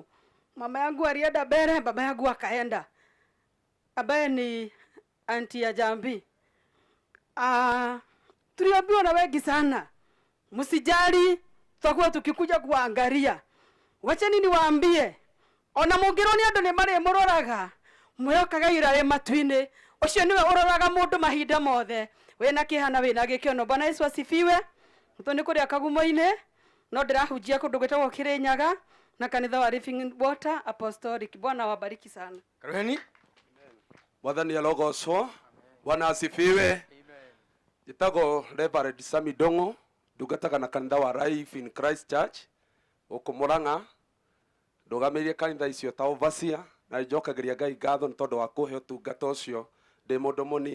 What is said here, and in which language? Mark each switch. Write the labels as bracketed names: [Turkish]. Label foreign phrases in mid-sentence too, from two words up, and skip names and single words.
[Swahili] Mama yangu alienda mbele, baba yangu akaenda. Abaye ni auntie ya Jambi. Tuliambiwa na wengi sana. Msijali, tutakuwa tukikuja kuangalia. Wacheni niwaambie. [Kikuyu] Ona mungironi andu ni mari muroraga. Muyokaga irare matwine. Ucio niwe uroraga mundu mahinda mothe. Wena kihana wena gikiono. [Swahili] Bwana Yesu asifiwe. [Kikuyu] Mutoni kuria kagumo-ine. No ndirahujia kundu gwetagwo Kirinyaga na kanitha wa Living Water Apostolic. [Swahili] Bwana wabariki sana. [Kikuyu] Karuheni. Mwathani arogocwo. [Swahili] Bwana asifiwe. [Kikuyu] Jitagwo Reverend Sami Dongo, ndungataga na kanitha wa Life in Christ Church uku Murang'a. Ndugamirie kanitha icio ta overseer na njokagiria Ngai ngatho ni tondu wa kuhe utungata ucio ndi mundu munini.